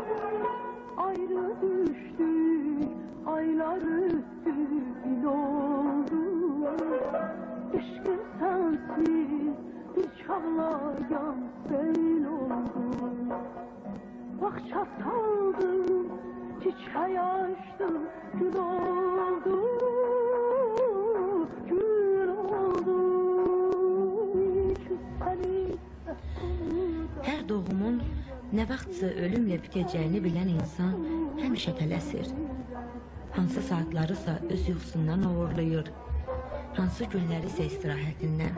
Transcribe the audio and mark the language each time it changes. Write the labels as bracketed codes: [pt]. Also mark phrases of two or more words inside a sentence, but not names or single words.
[tr] Ayrı düştük, aylar üstü biz olduk. Düşkün sensiz bir çağlara sel olduk. Bahçe saldım, çiçeği açtım, gül oldu, gül oldu. [az] Hər doğumun nə vaxtsa ölümlə bitəcəyini bilən insan həmişə tələsir. Hansı saatlarısa öz yuxusundan uğurlayır, hansı günləri isə istirahətindən.